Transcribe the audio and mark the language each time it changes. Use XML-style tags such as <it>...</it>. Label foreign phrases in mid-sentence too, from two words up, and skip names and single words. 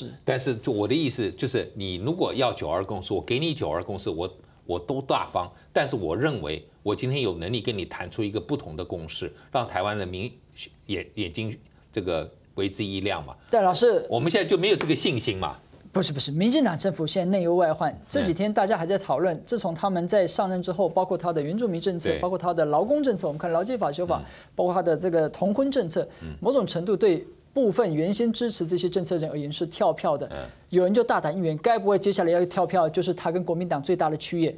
<zh>對，但是我的意思就是，你如果要9·2共識，我給你9·2共識，我都大方，但是我認為我今天有能力跟你談出一個不同的共識，讓台灣人民眼睛這個為之一亮嘛。但老師，我們現在就沒有這個信心嘛。不是，民进党政府现在内忧外患。这几天大家还在讨论，自从他们在上任之后，包括他的原住民政策，包括他的劳工政策，我们看劳基法修法，包括他的这个同婚政策，某种程度对部分原先支持这些政策人而言是跳票的。有人就大胆预言，该不会接下来要跳票，就是他跟国民党最大的区业</zh>